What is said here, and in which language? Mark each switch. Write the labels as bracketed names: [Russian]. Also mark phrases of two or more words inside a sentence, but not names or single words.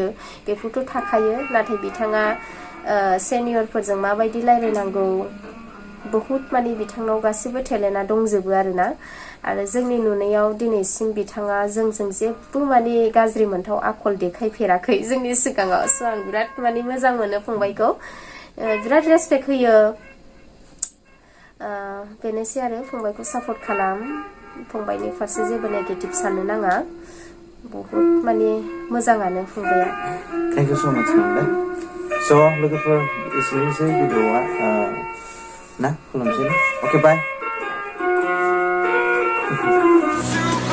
[Bodo] बेफोरथ' थाखायो नाथाय बिथाङा सेनियरफोरजों माबायदि रायलायनांगौ बहुत माने बिथांनाव गासिबो टेलेन्टआ दंजोबो आरोना आरो जोंनि नुनायाव दिनैसिम बिथाङा जोंजों जेबो माने गाज्रि मोनथाव आखल देखायफेराखै जोंनि सिगाङाव स' आं बिराद माने मोजां मोनो फंबायखौ बिराद रेसपेक्ट होयो बेनोसै आरो फंबायखौ सापर्ट खालाम फंबायनि फारसे जेबो नेगेटिभ साननो नाङा बहुत माने मोजाङानो फंबाया [English] thank you so much [Bodo] नंदा स' लोगोफोर एसेनोसै भिडिअआ ना खुलुमसै [English] okay bye